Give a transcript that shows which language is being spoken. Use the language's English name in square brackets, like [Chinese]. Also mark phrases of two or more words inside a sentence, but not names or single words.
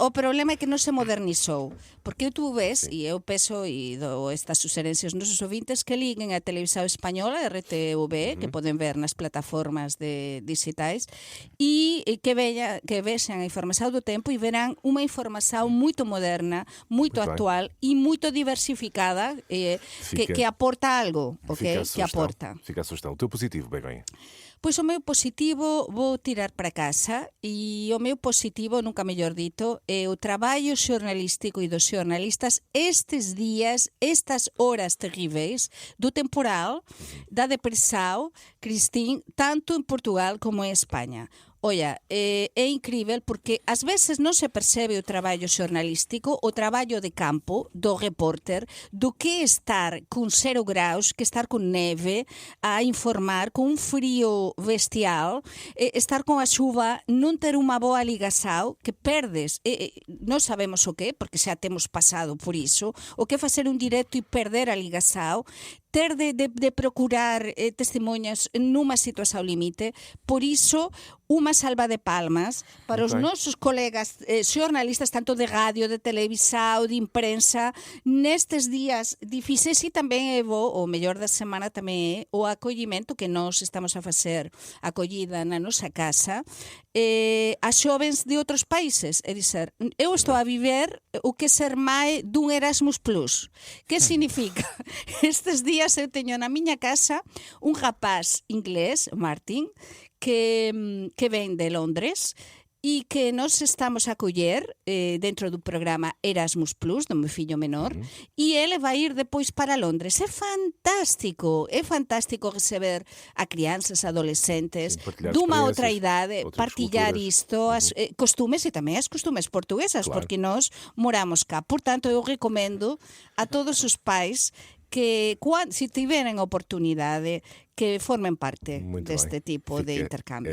[Portuguese] o problema é que não se modernizou. Porque tu ves, e eu peço e dou estas sugerências aos nosos ouvintes, que liguem a televisão espanhola, RTV, que podem ver nas plataformas digitais, e que vejam a informação do tempo e verão uma informação muito moderna, muito atual e muito diversificada, que aporta algo, ok? Que aporta. Fica a sugestão. O teu positivo, Begonha. Pois o meu positivo vou tirar para casa e o meu positivo, [Galician] nunca mellor dito, é o traballo xornalístico e dos xornalistas estes días, estas horas terríveis do temporal, da depressão, Cristín, tanto en Portugal como en España. Olla, é incrível porque ás veces non se percebe o traballo xornalístico, o traballo de campo do repórter, do que estar con 0 graus, que estar con neve, a informar, con un frío bestial, estar con a xuva, non ter unha boa ligação, que perdes, non sabemos o que, porque xa temos pasado por iso, o que facer un directo e perder a ligação, ter de procurar testemunhas numa situação limite. Por iso, uma salva de palmas para os nosos colegas xornalistas, tanto de rádio, de televisão, de imprensa, nestes dias difíceis, e tamén é bo, o mellor da semana tamén é o acollimento que nós estamos a facer, acollida na nosa casa, a xovens de outros países. [Portuguese] É dizer, eu estou a viver o que ser mãe dun Erasmus Plus. [Galician] Que significa? Estes días eu teño na miña casa un rapaz inglés, Martin, que ven de Londres e que nos estamos a coller dentro do programa Erasmus Plus, do meu fillo menor, [Portuguese] e ele vai ir depois para Londres. [Galician] É fantástico receber a crianças, adolescentes, dunha outra idade, partillar isto, as costumes e tamén as costumes portuguesas, porque nós moramos cá. [Portuguese] Portanto, eu recomendo a todos os pais que, se tiverem oportunidade, que formem parte deste tipo de intercâmbios.